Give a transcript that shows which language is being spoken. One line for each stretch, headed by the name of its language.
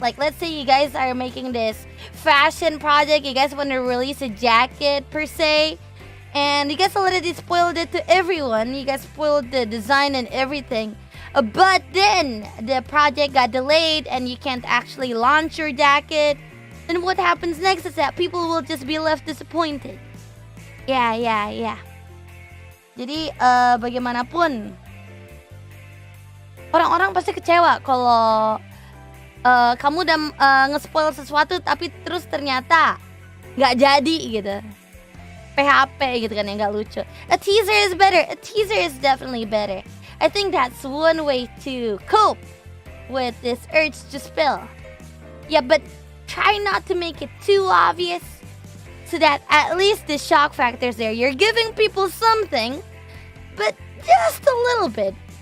English: Like let's say you guys are making this fashion project, you guys want to release a jacket per se, and you guys already spoiled it to everyone. You guys spoiled the design and everything. But then the project got delayed and you can't actually launch your jacket. Then what happens next is that people will just be left disappointed.
Indonesian: Ya. Jadi bagaimanapun orang-orang pasti kecewa kalau kamu udah nge-spoil sesuatu tapi terus ternyata nggak jadi gitu. PHP gitu kan, yang nggak lucu.
English: A teaser is better. A teaser is definitely better. I think that's one way to cope with this urge to spill. Yeah, but try not to make it too obvious, so that at least the shock factor is there. You're giving people something, but just a little bit.